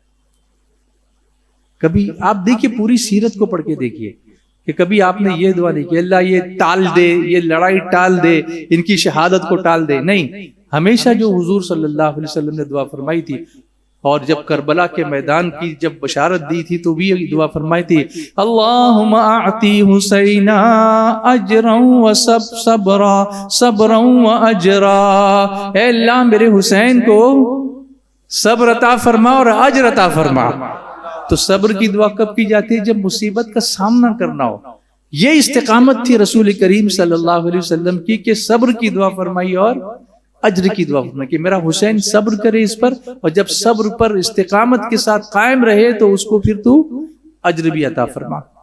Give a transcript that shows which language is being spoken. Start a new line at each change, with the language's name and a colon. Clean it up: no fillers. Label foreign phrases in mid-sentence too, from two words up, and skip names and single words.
Urdu: کبھی آپ دیکھیے، پوری سیرت کو پڑھ کے دیکھیے کہ کبھی آپ نے یہ دعا نہیں کہ اللہ یہ ٹال دے، یہ لڑائی ٹال دے، ان کی شہادت کو ٹال دے. نہیں، ہمیشہ جو حضور
Arabic: صلی اللہ علیہ وسلم
Urdu: نے دعا فرمائی تھی، اور جب کربلا کے میدان کی جب بشارت دی تھی تو بھی یہ دعا فرمائی تھی،
Arabic: اللہم اعطی حسینا اجرا و صبرا صبرا و اجرا.
Urdu: اے اللہ میرے حسین کو صبر عطا فرما اور اجر عطا فرما. تو صبر کی دعا کب کی جاتی ہے؟ جب مصیبت کا سامنا کرنا ہو. یہ استقامت تھی رسول کریم
Arabic: صلی اللہ علیہ وسلم
Urdu: کی کہ صبر کی دعا فرمائی اور اجر کی دعا فرمائی کہ میرا حسین صبر کرے اس پر، اور جب صبر پر استقامت کے ساتھ قائم رہے تو اس کو پھر تو اجر بھی عطا فرما.